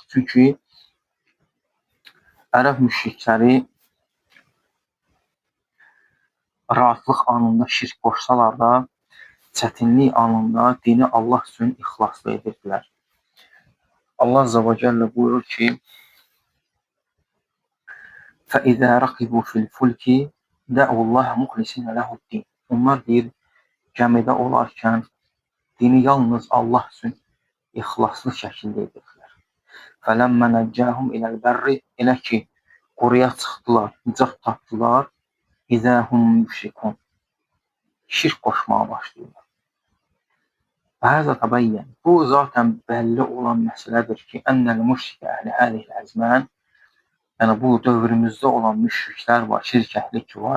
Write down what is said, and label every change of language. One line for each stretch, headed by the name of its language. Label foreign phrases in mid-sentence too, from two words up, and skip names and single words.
Azerbaijani: Çünki ərəb müşrikləri rahatlıq anında şirk qoşsalar da, çətinlik anında dini Allah üçün ixlaslı edirdilər.
Arabic: الله عز وجل
Azerbaijani: buyurur ki,
Arabic: فَإِذَا رَقِبُوا فِي الْفُلْكِ دَعُوا اللّٰهَ مُخْلِصِينَ لَهُ الدِّينَ.
Azerbaijani: Onlar deyir, gəmidə olarkən dini yalnız Allah üçün ixlaslı şəkildə edirlər.
Arabic: فَلَمَّ نَجَّاهُمْ إِلَى الْبَرِّ
Azerbaijani: elə ki, quruya çıxdılar, nicat tapdılar,
Arabic: إذا هم مشركون.
Azerbaijani: Şirk qoşmağa başlayırlar.
Arabic: وهذا تبين.
Azerbaijani: Bu zaten bəlli olan məsələdir ki,
Arabic: أن المشركين أهل هذه الأزمان,
Azerbaijani: yəni bu dövrümüzdə olan müşriklər var, şirk əhli ki var.